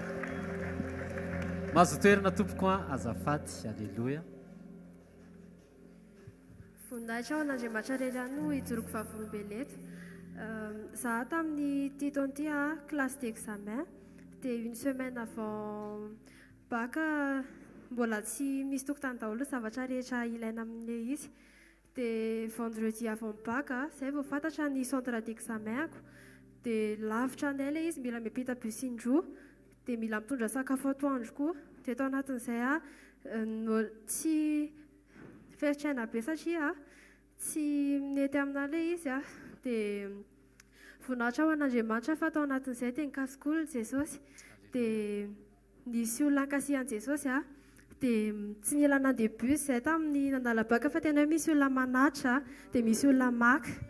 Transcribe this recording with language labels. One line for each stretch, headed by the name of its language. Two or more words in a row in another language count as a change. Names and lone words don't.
Malagasy: Mahazo toerana tompoko azafady. Alleluia. Voninahitra ao an'Andriamanitra irery ihany no hijoroko vavolombelona eto. Zaho tamin'ny titon-ty
French: classe d'examen
Malagasy: dia
French: une semaine avant bac
Malagasy: mbola tsy misy tokotany daholo zavatra rehetra ilaina amin'ilay izy. Dia
French: vendredi avant bac
Malagasy: zay vao fantatra ny centre d'examenako dia lavitra anay ilay izy, mila miampita bus indroa dia mila mitondra sakafo atoandro koa. Dia tao anatin'izay tsy feritrena be satria tsy mety aminah ilay izy dia voninahitra ho an'Andriamanitra fa tao anatin'izay dia nikasik'olona Jesosy dia nisy olona ankasihan Jesosy dia tsy nila nandeha bus zay tamin'ny nandala baka fa tena hoe misy olona manatra dia misy olona maka